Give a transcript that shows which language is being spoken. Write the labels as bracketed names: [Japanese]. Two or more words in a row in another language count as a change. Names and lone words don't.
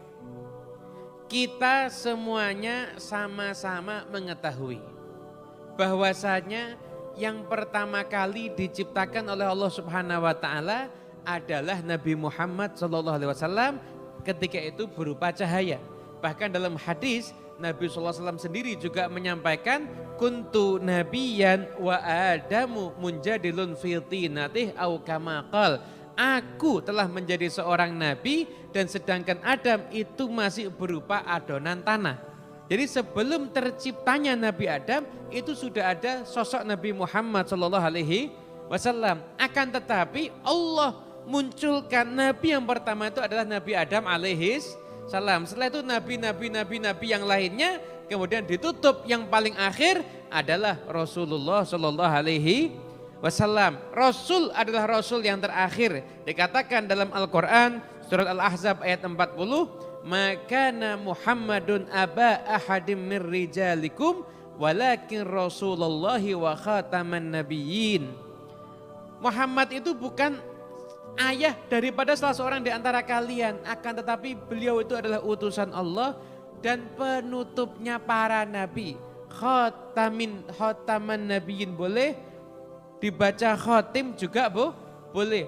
[Indonesian] Kita semuanya sama-sama mengetahui bahwasanya yang pertama kali diciptakan oleh Allah [Arabic] سبحانه وتعالى [Indonesian] adalah Nabi Muhammad [Arabic] صلى الله عليه وسلم, [Indonesian] ketika itu berupa cahaya. Bahkan dalam hadis Nabi [Arabic] صلى الله عليه وسلم [Indonesian] sendiri juga menyampaikan [Arabic] كنت نبيا وآدم منجدل في طينته أو كما قال. [Indonesian] Aku telah menjadi seorang nabi dan sedangkan Adam itu masih berupa adonan tanah. Jadi sebelum terciptanya Nabi Adam itu sudah ada sosok Nabi Muhammad [Arabic] صلى الله عليه وسلم. [Indonesian] Akan tetapi Allah munculkan nabi yang pertama itu adalah Nabi Adam [Arabic] عليه السلام. [Indonesian] Setelah itu nabi yang lainnya kemudian ditutup, yang paling akhir adalah Rasulullah [Arabic] صلى الله عليه وسلم. [Indonesian] Rasul adalah Rasul yang terakhir. Dikatakan dalam Al-Quran surat Al-Ahzab ayat 40, [Arabic] ما كان محمد أبا أحد من رجالكم ولكن رسول الله وخاتم النبيين. [Indonesian] Muhammad itu bukan ayah daripada salah seorang di antara kalian, akan tetapi beliau itu adalah utusan Allah dan penutupnya para nabi. [Arabic] خاتم النبيين [Indonesian] boleh, dibaca khotim juga boleh.